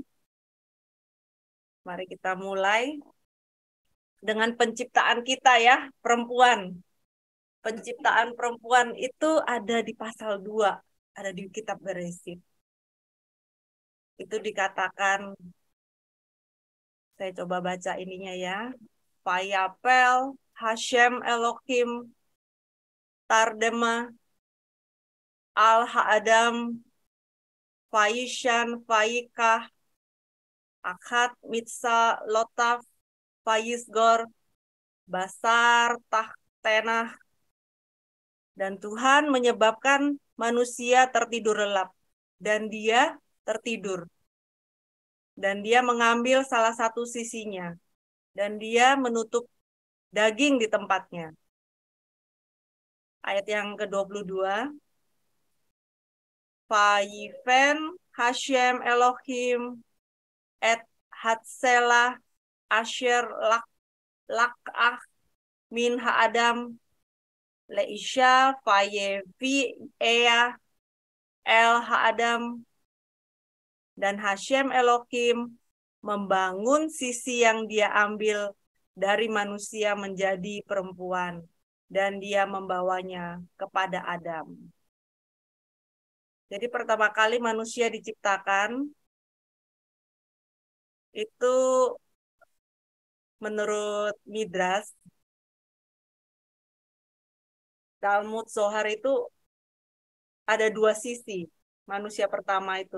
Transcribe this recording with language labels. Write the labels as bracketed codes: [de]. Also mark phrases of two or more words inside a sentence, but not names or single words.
[id] Mari kita mulai dengan penciptaan kita ya, perempuan. Penciptaan perempuan itu ada di pasal 2, ada di kitab Beresit. Itu dikatakan, saya coba baca ininya ya. [he] ויפל השם אלהים תרדמה על האדם ויישן ויקח אחת מצלעתיו ויסגר בשר תחתנה. [id] Dan Tuhan menyebabkan manusia tertidur lelap. Dan dia tertidur. Dan dia mengambil salah satu sisinya. Dan dia menutup daging di tempatnya. Ayat yang ke-22. [he] ויבן השם אלהים את הצלע אשר לקח מן האדם לאשה ויבאה אל האדם. [id] Dan [he] השם אלהים [id] membangun sisi yang dia ambil dari manusia menjadi perempuan, dan dia membawanya kepada Adam. Jadi pertama kali manusia diciptakan, itu menurut Midrash, Talmud Zohar itu ada 2 sisi manusia pertama itu.